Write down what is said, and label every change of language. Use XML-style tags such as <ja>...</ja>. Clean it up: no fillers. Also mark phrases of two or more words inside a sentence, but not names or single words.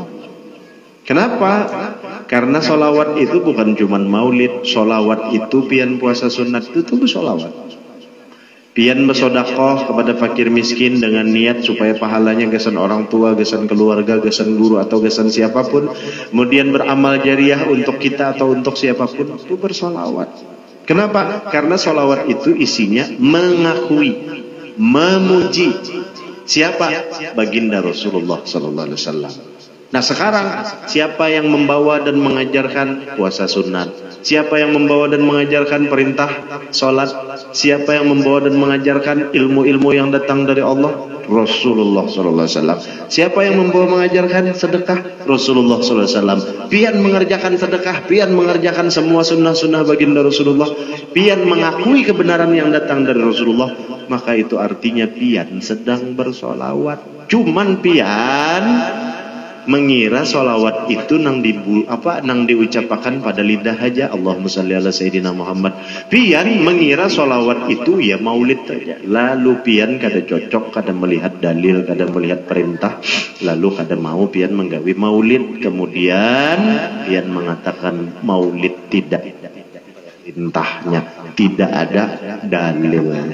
<id>Kenapa? Karena solawat itu bukan cuma maulid.</id> <bjn>Solawat itu pian puasa sunat itu bersolawat. Pian bersodakoh kepada fakir miskin dengan niat supaya pahalanya gesan orang tua, gesan keluarga, gesan guru atau gesan siapapun.</bjn> <id>Kemudian beramal jariah untuk kita atau untuk siapapun, itu bersolawat. Kenapa? Karena solawat itu isinya mengakui, memuji siapa? Baginda Rasulullah</id> <ar>صلى الله عليه وسلم.</ar> <id>Nah sekarang siapa yang membawa dan mengajarkan puasa sunat? Siapa yang membawa dan mengajarkan perintah sholat? Siapa yang membawa dan mengajarkan ilmu-ilmu yang datang dari Allah? Rasulullah SAW. Siapa yang membawa mengajarkan sedekah? Rasulullah SAW. Pian mengerjakan sedekah, pian mengerjakan semua sunnah-sunnah baginda Rasulullah, pian mengakui kebenaran yang datang dari Rasulullah, maka itu artinya pian sedang bersolawat.</id> <bjn>Cuman pian mengira solawat itu nang diucapkan pada lidah aja,</bjn> <ar>اللهم صل على سيدنا محمد.</ar> <id>Pian mengira solawat itu ya maulid saja.</id> <bjn>Lalu pian kada cocok, kada melihat dalil, kada melihat perintah, lalu kada mau pian menggawi maulid.</bjn> <id>Kemudian pian mengatakan maulid tidak perintahnya, tidak ada dalilnya.</id>